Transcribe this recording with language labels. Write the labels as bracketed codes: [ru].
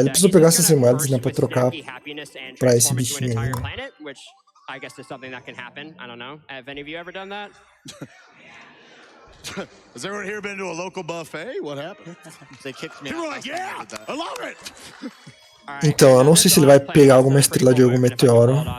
[pt] Ele precisa pegar essas moedas, né, pra trocar pra esse bichinho aí. [en] I guess it's something that can happen. I don't know. Have any of you ever done that? Has everyone here been to a local buffet? What happened? They kicked me People out. were like, yeah, I love it. [pt] Então, eu não sei se ele vai pegar alguma estrela de algum meteoro.